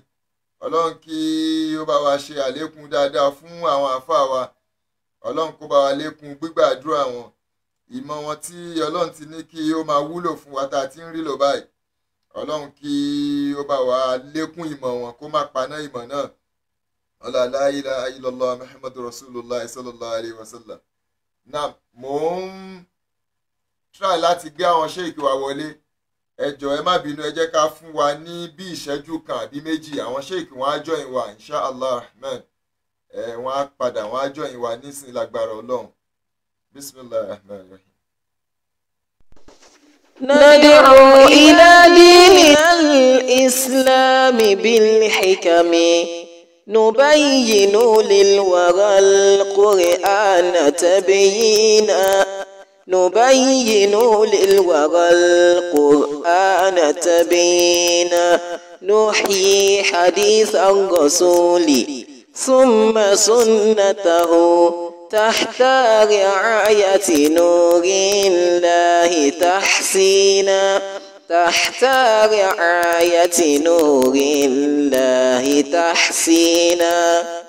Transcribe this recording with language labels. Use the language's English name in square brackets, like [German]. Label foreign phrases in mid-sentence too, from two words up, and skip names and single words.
[Yoruba] Ọlọ́run kí ó bá wa ṣe àlékún dáadáa fún àwọn àfáà wa. Ọlọ́run kó bá wa lékún gbígbàdúrà wọn, ìmọ̀ wọn tí Ọlọ́run ti ní kí ó máa wúlò fún wa tá a ti ń rí lò báyìí. Ọlọ́run kí ó bá wa lékún ìmọ̀ wọn kó má paná ìmọ̀ náà. [Arabic] Ọlá لا إله إلا الله محمد رسول الله صلى الله عليه وسلم. [Yoruba] Náà mò ń try láti gbé àwọn ṣéèkì wa wọlé. Ẹ jọ̀ọ́ ẹ má bínú, ẹ jẹ́ ká fún wa ní bí ìṣẹ́jú kan àbí méjì. Àwọn ṣéèkì wọn á join wa [Arabic] إن شاء الله رحمن. [Yoruba] Wọ́n á padà, wọ́n á join wa nísìnyí lágbára Ọlọ́run. [Arabic] بسم الله الرحمن الرحيم. ندعو إلى ديننا الإسلام بالحكم نبين للورى القرآن تبيينا نبين للورى القرآن تبينا نحيي حديث الرسول ثم سنته تحت رعاية نور الله تحسينا تحت رعاية نور الله تحسينا